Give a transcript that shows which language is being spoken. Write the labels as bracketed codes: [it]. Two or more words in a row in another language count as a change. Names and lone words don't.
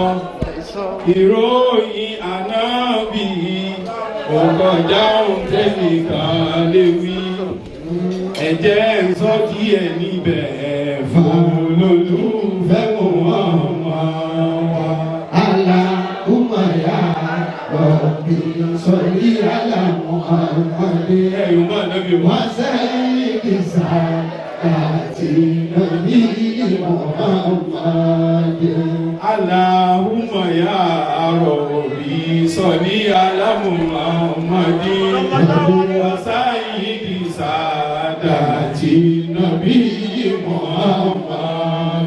[yo] ìròyìn Ànábì kò kọjá ohun tẹ́nìkan lè wí. ẹ jẹ́ n sọ díẹ̀ níbẹ̀ fún olólùfẹ́ Muhammad. [ar] اللهم يا ربي صل على محمد [yo] ẹ̀yùn máa nábì wá. [ar] وسيد سادات النبي محمد اللهم يا ربي صل على محمد وسيد سادات النبي محمد